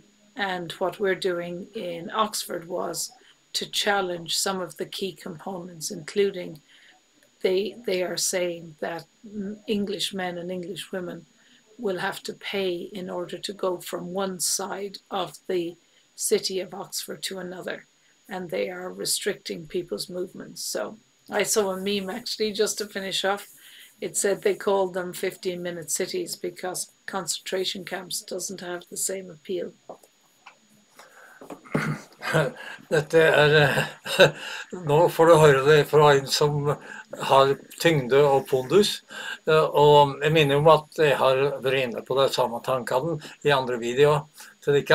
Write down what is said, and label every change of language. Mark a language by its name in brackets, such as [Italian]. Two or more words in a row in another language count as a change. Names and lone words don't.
[English] And what we're doing in Oxford was to challenge some of the key components, including they are saying that English men and English women will have to pay in order to go from one side of the city of Oxford to another, and they are restricting people's movements. So I saw a meme actually, just to finish off. It said they called them 15-minute cities because concentration camps doesn't have the same appeal. [Norwegian] Dette nå får du høre det fra en som har tyngde og pondus. Og jeg minner om at jeg har vært inne på det samme tankene i andre videoer til dere.